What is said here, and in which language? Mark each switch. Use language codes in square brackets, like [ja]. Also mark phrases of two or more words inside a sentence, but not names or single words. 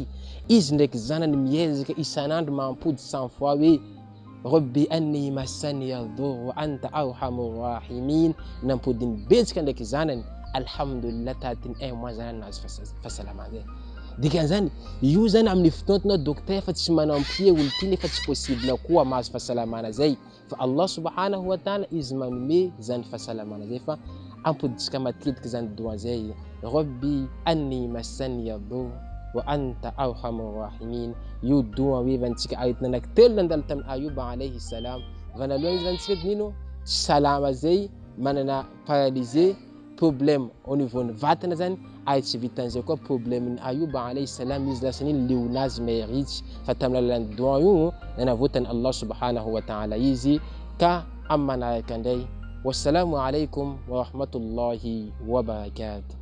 [mg] Izy ndraiky zanany miezaka isanandro mampody 100 fois hoe [ar] رب أني مسني الضر وأنت أرحم الراحمين. [mg] Nampodiny betsika ndraiky zanany, alhamdulillah tatiny 1 mois zanany nahazo fahasalamana zay. Dikan'izany io zany amin'ny fotoantonao docteur fa tsy manampy olo ty nefa tsy possible koa mahazo fahasalamana zay, fa [ar] الله سبحانه وتعالى [mg] izy manome zany fahasalamana zay. Fa ampoditsika matetiky zany doa zay, [ar] رب أني مسني الضر وأنت أرحم الراحمين. [mg] Io doa hoevantsika aretina anankitelo nandalo tamin'ny Ayuba [ar] عليه السلام. [mg] Vonalohany izy zany tsika nino tsy salama zay, manana paralysé, [fr] problème au niveau [mg] ny vatana zany, ay tsy vitan'izay koa problème ny Ayuba [ar] عليه السلام, [mg] izy lasa niny leonazy meritsy. Fa tamin'ny alalan'ny doa io nanavotany [ar] الله سبحانه وتعالى [mg] izy. Ka am manaraka ndray, [ar] والسلام عليكم ورحمة الله وبركاته.